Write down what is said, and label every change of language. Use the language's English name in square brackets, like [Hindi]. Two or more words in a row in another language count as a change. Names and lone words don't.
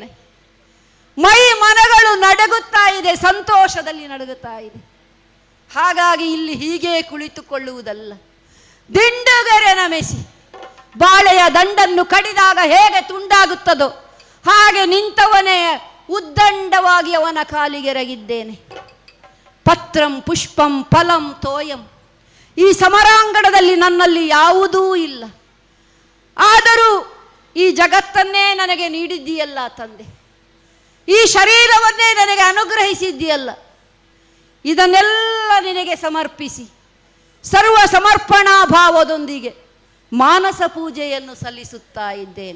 [Kannada] ಮೈ ಮನಗಳು ನಡಗುತ್ತಾ ಇದೆ, ಸಂತೋಷದಲ್ಲಿ ನಡಗುತ್ತಾ ಇದೆ. ಹಾಗಾಗಿ ಇಲ್ಲಿ ಹೀಗೆ ಕುಳಿತುಕೊಳ್ಳುವುದಲ್ಲ, ದಿಂಡುಗೆರೆ ನಮೆಸಿ ಬಾಳೆಯ ದಂಡನ್ನು ಕಡಿದಾಗ ಹೇಗೆ ತುಂಡಾಗುತ್ತದೋ ಹಾಗೆ ನಿಂತವನೇ ಉದ್ದಂಡವಾಗಿ ಅವನ ಕಾಲಿಗೆರಗಿದ್ದೇನೆ. [Sanskrit] ಪತ್ರಂ ಪುಷ್ಪಂ ಫಲಂ ತೋಯಂ, [Kannada] ಈ ಸಮರಾಂಗಣದಲ್ಲಿ ನನ್ನಲ್ಲಿ ಯಾವುದೂ ಇಲ್ಲ. ಆದರೂ ಈ ಜಗತ್ತನ್ನೇ ನನಗೆ ನೀಡಿದ್ದೀಯಲ್ಲ ತಂದೆ, ಈ ಶರೀರವನ್ನೇ ನನಗೆ ಅನುಗ್ರಹಿಸಿದ್ದೀಯಲ್ಲ, ಇದನ್ನೆಲ್ಲ ನಿನಗೆ ಸಮರ್ಪಿಸಿ ಸರ್ವ ಸಮರ್ಪಣಾ ಭಾವದೊಂದಿಗೆ ಮಾನಸ ಪೂಜೆಯನ್ನು ಸಲ್ಲಿಸುತ್ತಾ ಇದ್ದೇನೆ.